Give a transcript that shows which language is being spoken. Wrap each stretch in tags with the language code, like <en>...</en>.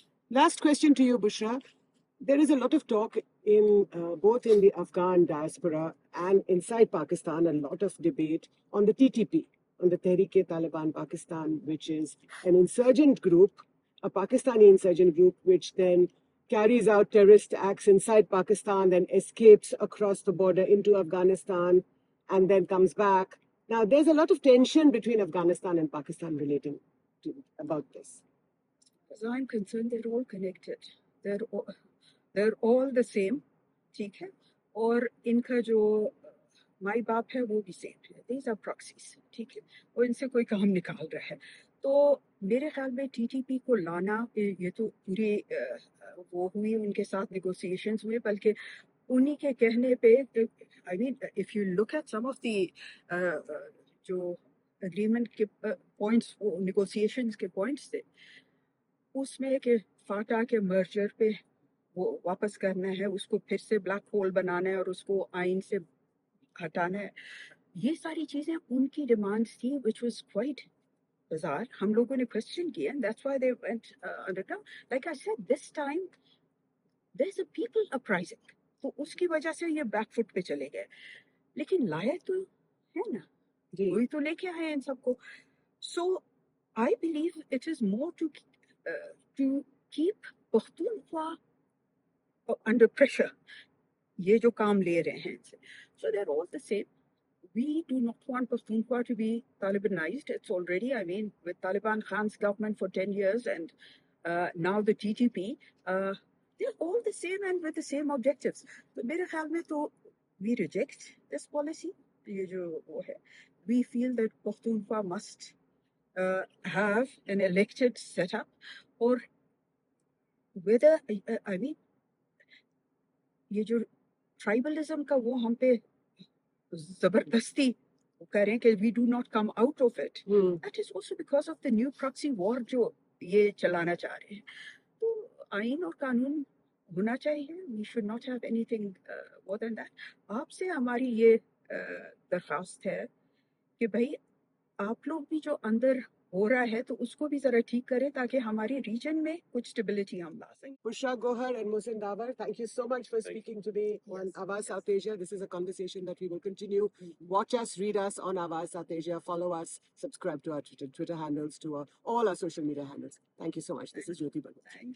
<en>Last question to you, Bushra. There is a lot of talk in both in the Afghan diaspora and inside Pakistan, a lot of debate on the TTP, on the Tehreek-e-Taliban Pakistan, which is an insurgent group, a Pakistani insurgent group, which then carries out terrorist acts inside Pakistan, then escapes across the border into Afghanistan, and then comes back. Now, there's a lot of tension between Afghanistan and Pakistan relating to about this. As I'm concerned, they're all connected. They're all the same.</en> <ur>ٹھیک ہے، اور ان کا جو مائی باپ ہے وہ بھی same ہے.</ur> <en>these are proxies,</en> <ur>ٹھیک ہے، اور ان سے کوئی کام نکال رہا ہے. تو میرے خیال میں ٹی ٹی پی کو لانا، یہ تو پوری وہ ہوئی، ان کے ساتھ نیگوسیشنز ہوئے، بلکہ انہی کے کہنے پہ</ur> <en>I mean if you look at some of the</en> <ur>جو اگریمنٹ کے پوائنٹس، وہ نیگوسیشنز کے پوائنٹس تھے، اس میں کہ فاٹا کے مرجر پہ وہ واپس کرنا ہے، اس کو پھر سے بلیک ہول بنانا ہے اور اس کو آئین سے ہٹانا ہے. یہ ساری چیزیں ان کی ڈیمانڈس تھی</ur> <en>which was quite bizarre.</en> <ur>ہم لوگوں نے کوشچن کیا</ur> <en>and that's why they went underground. Like I said, this time there's a people uprising.</en> <ur>تو اس کی وجہ سے یہ بیک فٹ پہ چلے گئے، لیکن لایا تو ہے نا، وہی تو لے کے آئے ان سب کو.</ur> <en>So I believe it is more to keep Pakhtunkhwa under pressure.</en> <ur>یہ جو کام لے رہے ہیں ان سے.</ur> <en>So they're all the same. We do not want Pakhtunkhwa to be Talibanized. It's already, I mean, with Taliban Khan's government for 10 years and now the TTP, they're all the same and with the same objectives. So</en> <ur>میرے خیال میں تو</ur> <en>we reject this policy.</en> <ur>یہ جو وہ ہے,</ur> <en>we feel that Pakhtunkhwa must have an elected setup, or whether, I mean,</en> <ur>یہ جو ٹرائبلزم کا وہ ہم پہ زبردستی کریں کہ</ur> <en>we do not come out of it, that is also because of the new proxy war</en> <ur>جو یہ چلانا چاہ رہے ہیں. تو آئین اور قانون ہونا چاہیے.</ur> <en>We should not have anything more than that.</en> <ur>آپ سے ہماری یہ درخواست ہے کہ بھائی آپ لوگ بھی جو اندر ہو رہا ہے تو اس کو بھی ذرا ٹھیک کریں تاکہ ہماری ریجن میں کچھ اسٹیبلٹی ہم لا سکیں.</ur> <en>Bushra Gohar and Mohsin Dawar, thank you so much for speaking to me on Awaaz South Asia. This is a conversation that we will continue. Watch us, read us on Awaaz South Asia, follow us, subscribe to our Twitter handles, to all our social media handles. Thank you so much. This is Jyoti Malhotra.</en>